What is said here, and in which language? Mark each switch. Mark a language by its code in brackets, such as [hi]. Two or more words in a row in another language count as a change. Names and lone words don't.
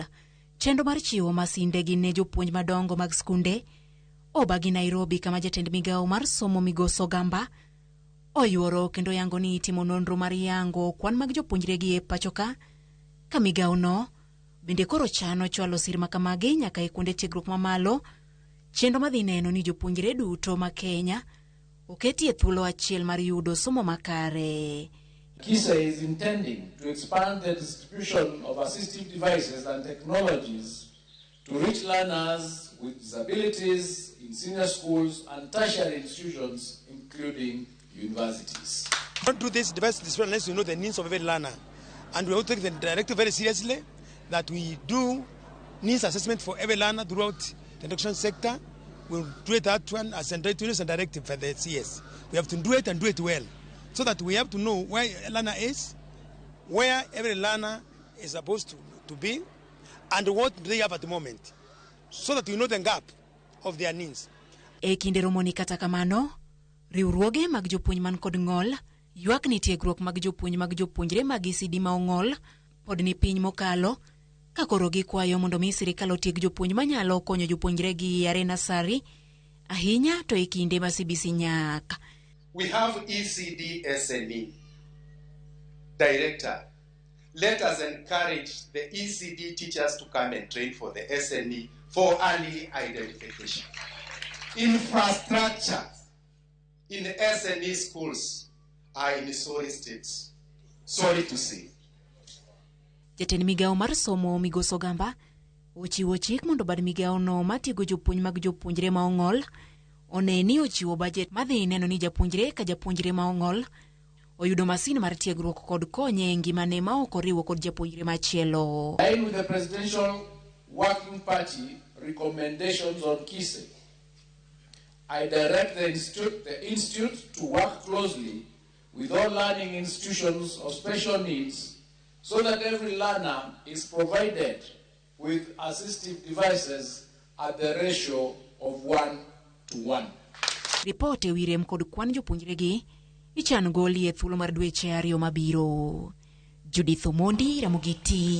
[luo] Chenro mar chiwo masinde gi ne jopuonj madongo mag skunde obagi Nairobi, kama jatend migawo mar somo migosi Ogamba oyuoro kendo yango ni itimo nonro mar yango kwan mag jopuonjre gi e pacho ka migawo no bende koro chano chwalo sir makamagi nyaka e kuonde tiegruok mamalo, chenro madhi neno ni jopuonjre duto ma Kenya oketie thuolo achiel mar yudo somo makare. [en] KISA is intending to expand the distribution of assistive devices and technologies to reach learners with disabilities in senior schools and tertiary institutions, including universities. Don't do this device display unless you know the needs of every learner. And we will take the directive very seriously, that we do needs assessment for every learner throughout the education sector. We'll do it that one as a directive for the CS. We have to do it and do it well, so that we have to know where a learner is, where every learner is supposed to be, and what they have at the moment, so that we know the gap of their needs. [luo] E kinde romoni kata kamano, riwruoge mag jopuonj man kod ng'ol ywak ni tiegruok mag jopuonjre mag ECD ma ong'ol pod ni piny mokalo, ka koro gikwayo mondo mi sirkal otieg jopuonj manyalo konyo jopuonjre gi yare nasari ahinya to e kinde ma CBC nyak. [en] We have ECD SNE director. Let us encourage the ECD teachers to come and train for the SNE for early identification. Infrastructure in the SNE schools are in sorry states. Sorry to say. [luo] Jatend migawo mar somo migosi Ogamba ochiwo chik mondo bad migawo no matiego jopuonj mag jopuonjre ma ong'ol one ni ochiwo budget madhi neno ni japuonjre ka japuonjre ma ong'ol oyudo masin mar tiegruok kod konye ngimane ma ok oriwo kod japuonjre machielo. [en] In with the Presidential Working Party recommendations on KISA, I direct the institute to work closely with all learning institutions of special needs so that every learner is provided with assistive devices at the ratio of 1:1. [luo] Ripote wirem kod kwan jopuonjre gi ichan goli e thuolo mar dweche 2 mabiro. Judith Omondi, Ramogi.